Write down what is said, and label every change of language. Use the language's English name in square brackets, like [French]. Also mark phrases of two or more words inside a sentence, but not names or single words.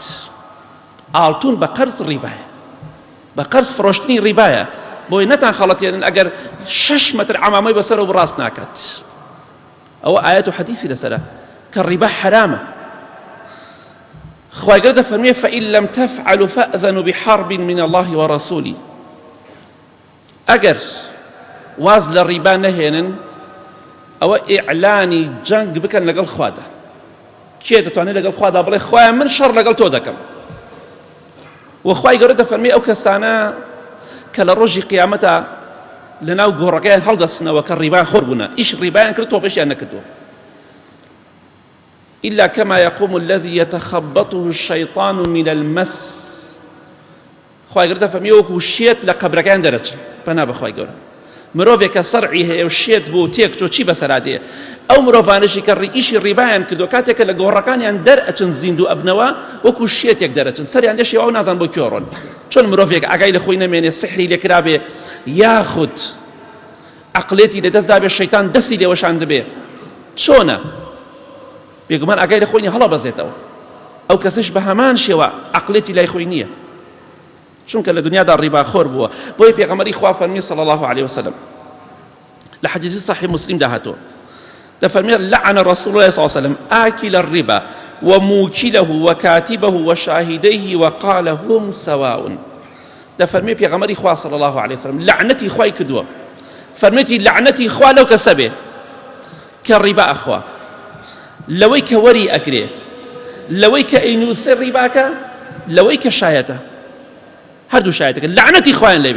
[Central Kurdish] ئاڵتون بە قەرز ڕیبایە، بە قەرز فرۆشتنی ڕیبایە، بۆی نەتان خەڵەتێنن ئەگەر 6 مەتر عەمامەی بەسەر و ڕاست ناکات. ئەوە ئایەت و حەدیثی لەسەرە کە ڕیبا حرامە. خوای گەورە دەفەرمێ [Arabic] فەئین لەم تەفعەلوا فەئذەنوا بحەرب من الله ورسوله. [Central Kurdish] ئەگەر واز لە ڕیبا نەهێنن ئەوە ئیعلانی جەنگ بکەن لەگەڵ خوادا. کێ دەتوانێت لەگەڵ خوادا بڵێ خوایە من شەڕ لەگەڵ تۆ دەکەم؟ وخوای گەورە دەفەرمێ ئەو کەسانە کە لە ڕۆژی قیامەتە لەناو گۆڕەکەیان هەڵدەستنەوە کە ڕیبا خۆر بوونە، ئیش ڕیبایان کرد تۆ پێشیان نەکردووە. [Arabic] إلا كما يقوم الذي يتخبطه الشيطان من المس. [Central Kurdish] خوای گەورە دەفەرمێ وەکو شێت لە قەبرەکان دەرەچن. پەنا بە خوای گەورە. مرۆڤێک کە سەرعی هەیە و شێت بوو تێک چۆ چی بەسەرا دێ، ئەو مرۆڤانەشی کە ئیشی ڕیبایان کردووە کاتێکە لە گۆڕەکانیان دەرئەچن زیندوو ئەبنەوە وەکو شێتێک دەرەچن، سەریان لێ شێوە و نازان بۆ کێڕۆن. چۆن مرۆڤێک ئاگای لە خۆی نەمێنێ، سحری لێکرا بێ یاخود عەقڵێتی لەدەستدا بێ، شەیتان دەستی لێوەشان دەبێ، چۆنە؟ بێگومان ئاگای لە خۆی هەڵە بەزێتەوە. ئەو کەسش بە هەمان شێوە عەقڵێتی لای خۆی نییە، چونکە لە دنیادا ڕیباخۆر بووە. بۆی پێغەمبەری خوا فەرمی [Arabic] صلی الله عليه وسلم [Central Kurdish] لە حەدیثی صحیح مسلم داهاتوە، دەفەرمێ [Arabic] لعن رسول الله صلى الله عليه وسلم آكل الربا وموكله وكاتبه وشاهديه وقال هم سواء. [Central Kurdish] دەفەرمێ پێغەمبەری خوا [Arabic] صلی الله عليه وسلم [Central Kurdish] لعنەتی خوای کردووە، فەرمێتی لعنەتی خوا لەو کەسە بێ کە ڕیبا ئەخوا، لەوەی کە وەری ئەگرێ، لەوەی کە ئەینووسێ ڕیباکە، لەوەی کە شایەتە، هەردوو شایەتەکە لعنەتی خوایان لێبێ.